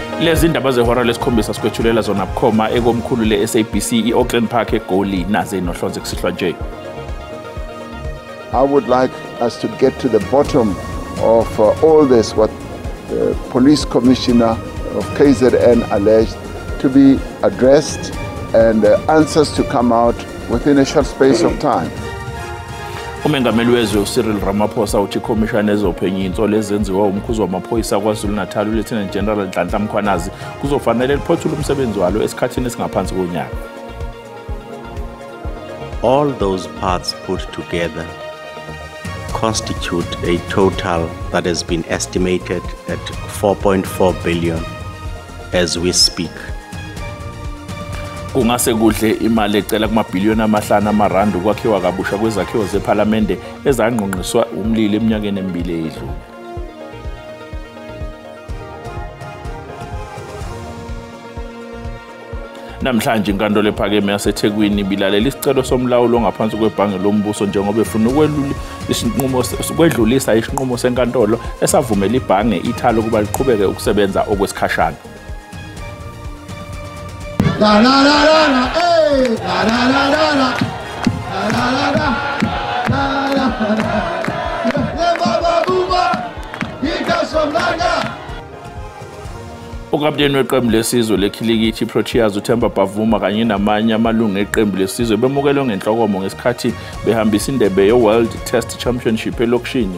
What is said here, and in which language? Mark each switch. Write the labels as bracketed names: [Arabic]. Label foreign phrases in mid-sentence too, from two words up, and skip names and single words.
[Zulu] Lezi ndaba zehora lesikhombisa sikwethulela zona bukhoma ekomkhulu le-SABC i-Auckland Park eGoli naze nohlonze kusihlwa nje. [English] I would like us to get to the bottom of all this, what the police commissioner of KZN alleged, to be addressed and answers to come out within a short space of time. [Zulu] Umengameli wezwe uCyril Ramaphosa uthi ikhomishana ezophenya insolo ezenziwa umkhuzo wamaphoyisa kwaZulu-Natal uLieutenant General Nhlanhla Mkhwanazi kuzofanele liphothule umsebenzi walo esikhathini esingaphansi konyaka. [English] All those parts put together constitute a total that has been estimated at 4.4 billion as we speak. [Zulu] Kungase kudle imali ecela kumabhiliyoni amahlanu amarandi ukwakhiwa kabusha kwezakhiwo zePhalamende ezangqongqiswa umlilo eminyakeni emibili edlule. Namhlanje inkantolo ephakeme yaseThekwini bilalela isicelo somlawulo ongaphansi kwebhange lombuso njengoba efuna ukwedlulisa isinqumo senkantolo esavumela ibhange ithalo ukuba liqhubeke ukusebenza okwesikhashana. La la la la la, hey, la la la la la, la la la la, la la la. Baba buba, ikasomlanga. Ukapteni weqembu lesizwe lekhilikithi Proteas uThemba Bavuma kanye namanye amalungu eqembu lesizwe bemukelwe ngenhlokomo ngesikhathi behambisa indebe ye-World Test Championship elokishini.